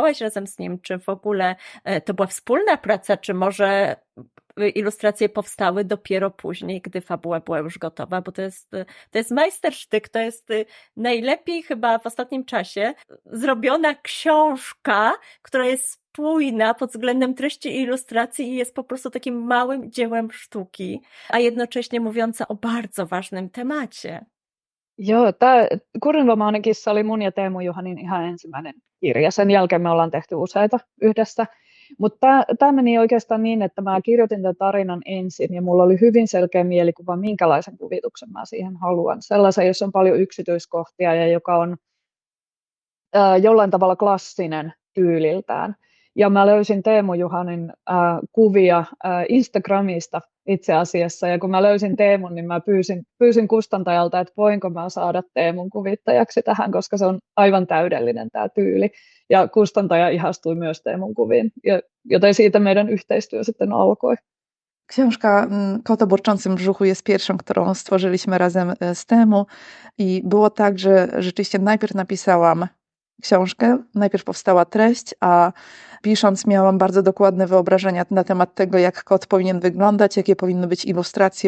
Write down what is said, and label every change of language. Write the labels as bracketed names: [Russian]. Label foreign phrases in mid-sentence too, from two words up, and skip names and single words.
[Polish] razem z nim, czy w ogóle to była wspólna praca, czy może ilustracje powstały dopiero później, gdy fabuła była już gotowa, bo to jest majstersztyk, to jest najlepiej chyba w ostatnim czasie zrobiona książka, która jest spójna pod względem treści i ilustracji i jest po prostu takim małym dziełem sztuki, a jednocześnie mówiąca o bardzo ważnym temacie. [Finnish] Joo, tämä Kurinva-Maanikissa oli mun ja Teemu Juhanin ihan ensimmäinen kirja. Sen jälkeen me ollaan tehty useita yhdessä. Mutta tämä meni oikeastaan niin, että mä kirjoitin tämän tarinan ensin ja mulla oli hyvin selkeä mielikuva, minkälaisen kuvituksen mä siihen haluan. Sellaisen, jossa on paljon yksityiskohtia ja joka on jollain tavalla klassinen tyyliltään. Ja mä löysin Teemu Juhanin kuvia Instagramista itse asiassa, ja kun mä löysin Teemun, niin mä pyysin kustantajalta, että voinko mä saada Teemun kuvittajaksi tähän, koska se on aivan täydellinen tämä tyyli. Ja kustantaja ihastui myös Teemun kuviin, joten siitä meidän yhteistyö sitten alkoi. [Polish] Książka Kot o burczącym brzuchu jest pierwszą, którą stworzyliśmy razem z Temu i było tak, że rzeczywiście najpierw napisałam książkę, najpierw powstała treść, a pisząc miałam bardzo dokładne wyobrażenia na temat tego, jak kot powinien wyglądać, jakie powinny być ilustracje.